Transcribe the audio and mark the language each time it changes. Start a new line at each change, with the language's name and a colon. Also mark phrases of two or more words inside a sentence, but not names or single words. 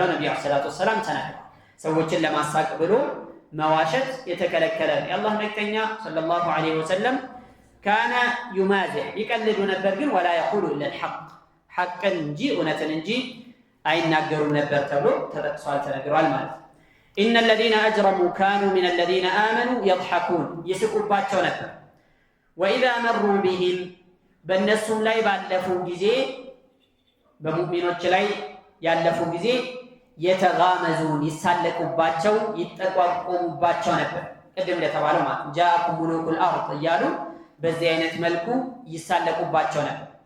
Amharic: ነብዩ
Arabic: صلى الله عليه وسلم
Amharic: ተናግረዋል። ሰዎችን ለማሳቅ ብሎ መዋሸት የተከለከለ የአላህ መልእክተኛ
Arabic: صلى الله عليه وسلم كان يمازح
Amharic: ይቀልዱ ነበር፣ ግን
Arabic: ولا يقول إلا الحق
Amharic: ሐቅን እንጂ እውነትን እንጂ አይናገሩም ነበር ተብሎ ተጠቅሷል ተነግሯል ማለት ነው።
Arabic: إن الذين أجرموا كانوا من الذين آمنوا يضحكون
Amharic: ይስቁባቸው ነበር።
Arabic: وإذا مروا بهم
Amharic: በእነሱም ላይ ባለፉ ጊዜ በሙእሚኖች ላይ ያለፉ ጊዜ የተጋመዙን ይሳለቁባቸው ይጠቋቆሙባቸው ነበር። ቅድም እንደተባለው ማለት
Arabic: جاءكم ملوك الأرض
Amharic: እያሉ በዚህ አይነት መልኩ ይሳለቁባቸው ነበር።